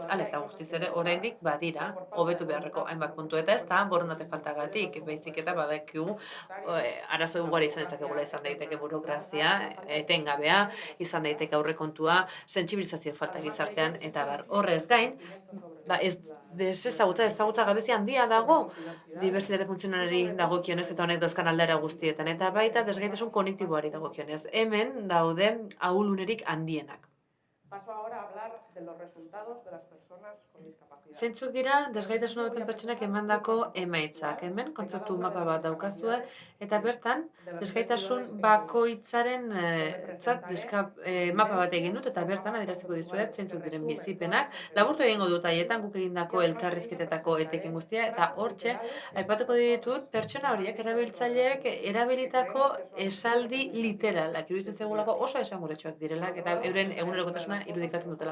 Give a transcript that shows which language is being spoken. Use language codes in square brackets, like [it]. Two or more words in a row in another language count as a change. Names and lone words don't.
[eu] Eta guztiz ere, oraindik badira, hobetu beharreko hainbat puntu eta ez da, borondate faltagatik, baizik eta badakigu, arazo ugari izan ditzakegula, izan daiteke burokrazia, etengabea, izan daiteke aurrekontua, sentsibilizazio falta gizartean, eta bar. Horrez gain, ezagutza gabezi handia dago dibertsitate funtzionalari dagokionez eta honek dauzkan aldaera guztietan. Eta baita desgaitasun kognitiboari dagokionez. Hemen daude ahulunerik handienak. [es] Paso ahora a hablar de los resultados de las personas con discapacidad. [eu] Zeintzuk dira desgaitasuna duten pertsonak emandako emaitzak. Hemen kontzeptu mapa bat daukazue eta bertan desgaitasun bakoitzaren mapa bat egin dut eta bertan adieraziko dizuet zeintzuk diren bizipenak. Laburtu egingo dut haietan guk egindako elkarrizketetako etekin guztia eta hortxe aipatuko ditut pertsona horiek erabiltzaileek erabilitako esaldi literalak iruditzen zaigulako oso esanguratsuak direlak eta euren egunerokotasuna irudikatzen dutela.